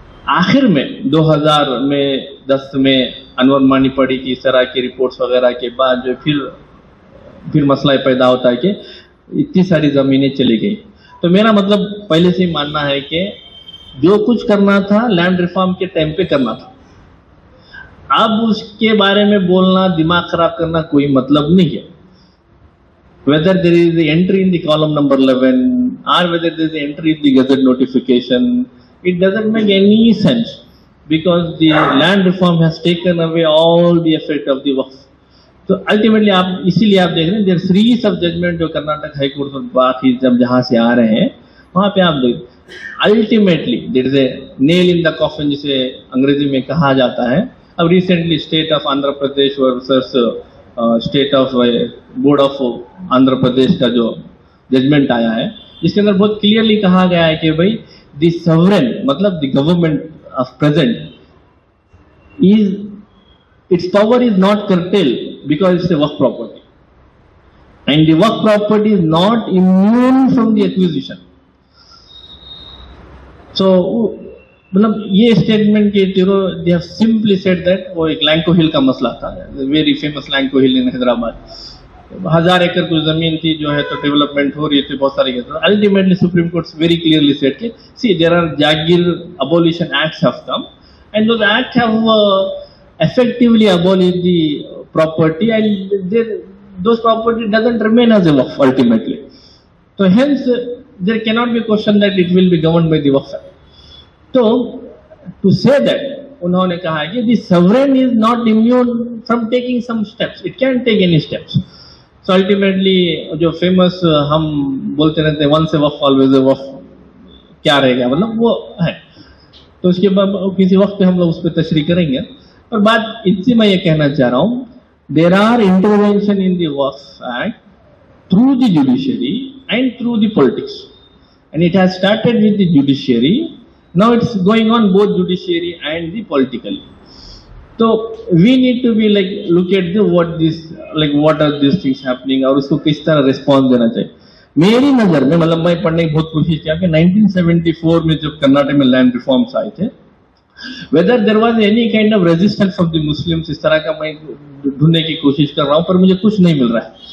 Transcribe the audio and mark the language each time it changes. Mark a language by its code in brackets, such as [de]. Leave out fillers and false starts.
[hi] आखिर में 2010 में अनवर मानी पड़ी कि इस तरह की रिपोर्ट्स वगैरह के बाद जो फिर मसला पैदा होता है कि इतनी सारी ज़मीनें चली गई. तो मेरा मतलब पहले से ही मानना है कि जो कुछ करना था लैंड रिफॉर्म के टाइम पे करना था. अब उसके बारे में बोलना, दिमाग खराब करना कोई मतलब नहीं है. [en] whether there is the entry in the column number 11 or whether there is the entry in the gazette notification, it doesn't make any sense because the land reform has taken away all the effect of the waqf. [hi] तो ultimately आप इसीलिए आप देख रहे हैं [en] there series of judgment [hi] जो Karnataka high court और बाकी जब जहाँ से आ रहे हैं वहाँ पे आप देख ultimately [en] there is a nail in the coffin [hi] जिसे अंग्रेजी में कहा जाता है. अब recently state of Andhra Pradesh versus state of board of Andhra Pradesh का जो जजमेंट आया है जिसके अंदर बहुत क्लियरली कहा गया है कि भाई द सॉवरेन मतलब [en] The government of present is its power is not curtailed because it's a work property. And the work property is not immune from the acquisition. [hi] So, मतलब ये स्टेटमेंट के [en] they have simply said that [hi] वो एक लैंको हिल का मसला था, [en] very famous [hi] Lanco hill in Hyderabad. 1000 एकड़ की जमीन थी जो है तो डेवलपमेंट हो रही थी बहुत सारी. [en] Ultimately Supreme Court very clearly said कि see there are Jagir abolition acts have come and those acts have effectively abolished the property and those property doesn't remain as a waqf ultimately. So hence there cannot be a question that it will be governed by the Waqf Act. So to say that [hi] उन्होंने कहा है कि [en] the sovereign is not immune from taking some steps. It can take any steps. [hi] So ultimately जो famous हम बोलते रहते हैं [en] once a waqf always a waqf [hi] क्या रहेगा मतलब वो है. तो उसके बाद किसी वक्त पे हम लोग उस पर तशरीह करेंगे. और बात इससे मैं ये कहना चाह रहा हूँ, [en] there are intervention in the Waqf Act through the judiciary and through the politics, and it has started with the judiciary. Now it's going on both judiciary and the politically. So we need to be like look at the what are these things happening [hi] और उसको किस तरह response देना चाहिए. मेरी नजर में मतलब मैं पढ़ने की बहुत कोशिश किया कि 1974 में जब कर्नाटक में लैंड रिफॉर्म्स आए थे, [en] whether there was any kind of resistance of the Muslims, [hi] इस तरह का मैं ढूंढने की कोशिश कर रहा हूँ पर मुझे कुछ नहीं मिल रहा है.